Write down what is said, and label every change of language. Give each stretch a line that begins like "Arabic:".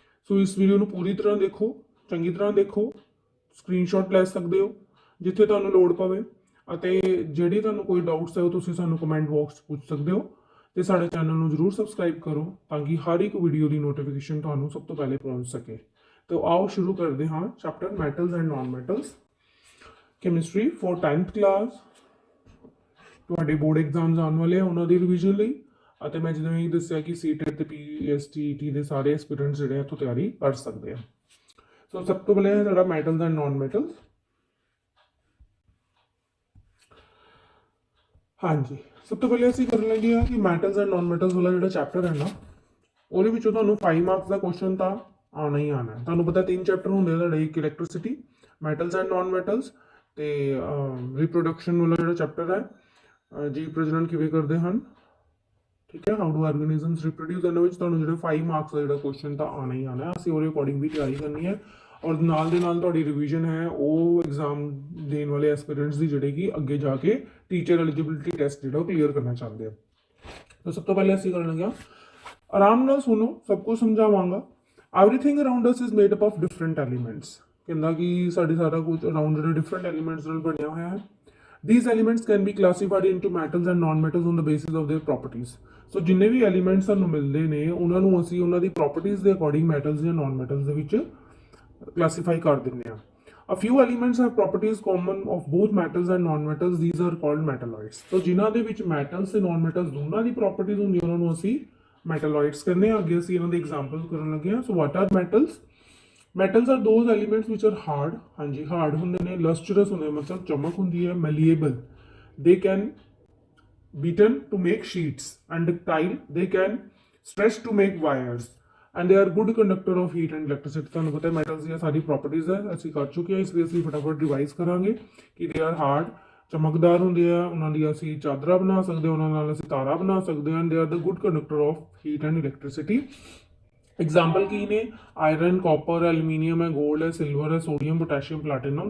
Punjabi: ਸੋ ਇਸ ਵੀਡੀਓ ਨੂੰ ਪੂਰੀ ਤਰ੍ਹਾਂ ਦੇਖੋ, ਚੰਗੀ ਤਰ੍ਹਾਂ ਦੇਖੋ, ਸਕਰੀਨਸ਼ਾਟ ਲੈ ਸਕਦੇ ਹੋ ਜਿੱਥੇ ਤੁਹਾਨੂੰ ਲੋੜ ਪਵੇ ਅਤੇ ਜਿਹੜੀ ਤੁਹਾਨੂੰ ਕੋਈ ਡਾਊਟਸ ਹੈ ਉਹ ਤੁਸੀਂ ਸਾਨੂੰ ਕਮੈਂਟ ਬਾਕਸ 'ਚ ਪੁੱਛ ਸਕਦੇ ਹੋ ਤੇ ਸਾਡੇ ਚੈਨਲ ਨੂੰ ਜ਼ਰੂਰ ਸਬਸਕ੍ਰਾਈਬ ਕਰੋ ਤਾਂ ਕਿ ਹਰ ਇੱਕ ਵੀਡੀਓ ਦੀ ਨੋਟੀਫਿਕੇਸ਼ਨ ਤੁਹਾਨੂੰ ਸਭ ਤੋਂ ਪਹਿਲੇ ਪਹੁੰਚ ਸਕੇ।
Hindi: तो आओ शुरू करते हाँ chapter metals and non metals chemistry for 10th class.
Punjabi: ਤੁਹਾਡੇ ਬੋਰਡ ਐਗਜ਼ਾਮਸ ਆਉਣ ਵਾਲੇ ਆ ਉਹਨਾਂ ਦੀ ਰਿਵੀਜ਼ਨ ਲਈ ਅਤੇ ਮੈਂ ਜਿਵੇਂ ਹੀ ਦੱਸਿਆ ਕਿ ctet ਤੇ pstet ਦੇ ਸਾਰੇ ਐਸਪੀਰੈਂਟਸ ਜਿਹੜੇ ਇੱਥੋਂ ਤਿਆਰੀ ਕਰ ਸਕਦੇ ਆ। ਸੋ ਸਭ ਤੋਂ ਪਹਿਲੇ ਹੈ ਸਾਡਾ ਮੈਟਲਸ ਐਂਡ ਨॉन ਮੈਟਲਸ। ਹਾਂਜੀ, ਸਭ ਤੋਂ ਪਹਿਲੇ ਅਸੀਂ ਕਰਨ ਲੱਗੇ ਆ ਕਿ ਮੈਟਲਸ ਐਂਡ ਨॉन ਮੈਟਲਸ ਵਾਲਾ ਜਿਹੜਾ ਚੈਪਟਰ ਹੈ ਨਾ ਉਹਦੇ ਵਿੱਚੋਂ ਤੁਹਾਨੂੰ 5 ਮਾਰਕਸ ਦਾ ਕੁਐਸਚਨ ਤਾਂ ਆਉਣਾ ਹੀ ਆਉਣਾ। ਤੁਹਾਨੂੰ ਪਤਾ 3 ਚੈਪਟਰ ਹੁੰਦੇ ਆ ਤੁਹਾਡੇ, ਇੱਕ ਇਲੈਕਟ੍ਰਿਸਿਟੀ, ਮੈਟਲਸ ਐਂਡ ਨॉन ਮੈਟਲਸ ਤੇ ਰੀਪਰੋਡਕਸ਼ਨ ਵਾਲਾ ਜਿਹੜਾ ਚੈਪਟਰ ਹੈ ਜੀਵ ਪ੍ਰਜਨਨ ਕਿਵੇਂ ਕਰਦੇ ਹਨ, ਠੀਕ ਹੈ,
English: How do organisms reproduce.
Punjabi: ਇਹਨਾਂ ਵਿੱਚ ਤੁਹਾਨੂੰ ਜਿਹੜੇ 5 ਮਾਰਕਸ ਦਾ ਜਿਹੜਾ ਕੁਐਸਚਨ ਤਾਂ ਆਉਣਾ ਹੀ ਆਉਣਾ। ਅਸੀਂ ਉਹਦੇ ਅਕੋਰਡਿੰਗ ਵੀ ਤਿਆਰੀ ਕਰਨੀ ਹੈ ਔਰ ਨਾਲ ਦੇ ਨਾਲ ਤੁਹਾਡੀ ਰਿਵੀਜ਼ਨ ਹੈ ਉਹ ਐਗਜ਼ਾਮ ਦੇਣ ਵਾਲੇ ਐਸਪੀਰੈਂਟਸ ਦੀ ਜਿਹੜੇ ਕਿ ਅੱਗੇ ਜਾ ਕੇ ਟੀਚਰ ਐਲੀਜੀਬਿਲਿਟੀ ਟੈਸਟ ਜਿਹੜਾ ਉਹ ਕਲੀਅਰ ਕਰਨਾ ਚਾਹੁੰਦੇ ਆ। ਤਾਂ ਸਭ ਤੋਂ ਪਹਿਲੇ ਅਸੀਂ ਕਰਨ ਲੱਗੇ ਆਰਾਮ ਨਾਲ ਸੁਣੋ, ਸਭ ਕੁਝ ਸਮਝਾਵਾਂਗਾ।
English: Everything around us is made up of different elements।
Punjabi: ਕਹਿੰਦਾ ਕਿ ਸਾਡੇ ਸਾਰਾ ਕੁਝ ਅਰਾਊਂਡ ਜਿਹੜੇ ਡਿਫਰੈਂਟ ਐਲੀਮੈਂਟਸ ਨਾਲ ਬਣਿਆ ਹੋਇਆ ਹੈ।
English: These elements can be classified into metals and non-metals on the basis of their properties।
Punjabi: ਸੋ ਜਿੰਨੇ ਵੀ ਐਲੀਮੈਂਟਸ ਸਾਨੂੰ ਮਿਲਦੇ ਨੇ ਉਹਨਾਂ ਨੂੰ ਅਸੀਂ ਉਹਨਾਂ ਦੀ ਪ੍ਰੋਪਰਟੀਜ਼ ਦੇ ਅਕੋਰਡਿੰਗ ਮੈਟਲਸ ਜਾਂ ਨਾਨ ਮੈਟਲਸ ਦੇ ਵਿੱਚ ਕਲਾਸੀਫਾਈ ਕਰ ਦਿੰਦੇ ਹਾਂ।
English: A few elements have properties common of both metals and non-metals। These are called metalloids।
Punjabi: ਸੋ ਜਿਨ੍ਹਾਂ ਦੇ ਵਿੱਚ ਮੈਟਲਸ ਤੇ ਨਾਨ ਮੈਟਲਸ ਦੋਨਾਂ ਦੀ ਪ੍ਰੋਪਰਟੀਜ਼ ਹੁੰਦੀਆਂ ਉਹਨਾਂ ਨੂੰ ਅਸੀਂ metalloids करने आगे ਅਸੀਂ ਇਹਨਾਂ ਦੇ ਐਗਜ਼ਾਮਪਲ ਕਰਨ ਲੱਗੇ ਹਾਂ।
English: So what are metals? Metals are those elements which are hard,
Punjabi: ਹਾਂਜੀ ਹਾਰਡ ਹੁੰਦੇ ਨੇ, ਲਸਟਰਸ ਹੁੰਦੇ ਮਤਲਬ ਚਮਕ ਹੁੰਦੀ ਹੈ,
English: Malleable, they can beaten to make sheets, and ductile, they can stretch to make wires, and they are good conductor of heat and electricity।
Punjabi: ਤੁਹਾਨੂੰ ਪਤਾ ਹੈ ਮੈਟਲਸ ਦੀਆਂ ਸਾਰੀ ਪ੍ਰੋਪਰਟੀਜ਼ ਹੈ ਅਸੀਂ ਕਰ ਚੁੱਕੇ ਹਾਂ, ਇਸ ਲਈ ਅਸੀਂ ਫਟਾਫਟ ਰਿਵਾਈਜ਼ ਕਰਾਂਗੇ ਕਿ
English: they are hard,
Punjabi: ਚਮਕਦਾਰ ਹੁੰਦੇ ਆ, ਉਹਨਾਂ ਦੀ ਅਸੀਂ ਚਾਦਰਾਂ ਬਣਾ ਸਕਦੇ ਹਾਂ, ਉਹਨਾਂ ਨਾਲ ਅਸੀਂ ਤਾਰਾਂ ਬਣਾ ਸਕਦੇ ਹਾਂ।
English: They are the good conductor of heat and electricity.
Punjabi: Example ਕੀ ਨੇ? ਆਇਰਨ, ਕਾਪਰ, ਐਲੂਮੀਨੀਅਮ ਹੈ, ਗੋਲਡ ਹੈ, ਸਿਲਵਰ ਹੈ, ਸੋਡੀਅਮ, ਪੋਟੈਸ਼ੀਅਮ, ਪਲੈਟੀਨਮ।